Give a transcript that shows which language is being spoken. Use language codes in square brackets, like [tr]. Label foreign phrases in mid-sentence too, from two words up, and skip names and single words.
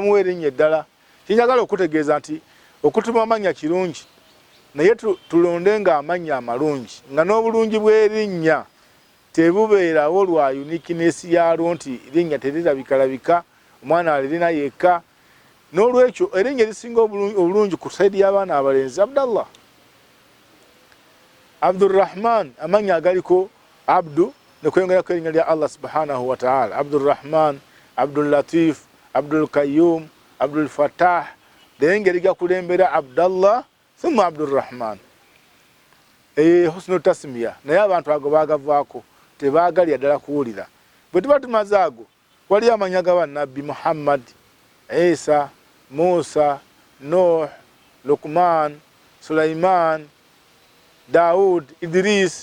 [lg] Ne bamuwa erinnya eddala. Kinjagala okutegeeza nti okutuma amanya kirungi naye tulondenga amanya amalungi nga n'obulungi bw'erinnya tebubeerawo lwa uniqueness yalwo nti erinnya terirabika omwana alirina yekka. N'olwekyo erinnya erisinga obulungi ku saidi y'abaana abalenzi Abdallah, Abdurrahman, amanya agaliko Abdu ne kweyongerako erinnya lya [ar] الله سبحانه وتعالى, [lg] Abdurrahman, Abdul Latif, Abdul Qayyum, Abdul Fattah, engeri gakulembera Abdallah thumma Abdurrahman. [ar] حسن التسمية [lg] naye abantu ago bagavaako tebaagalya ddala kuwulira. Bwe tuba tumaze ago wali amanya ga bannabbi Muhammad, Isa, Musa, Nuh, Luqman, Sulaiman, Daud, Idris.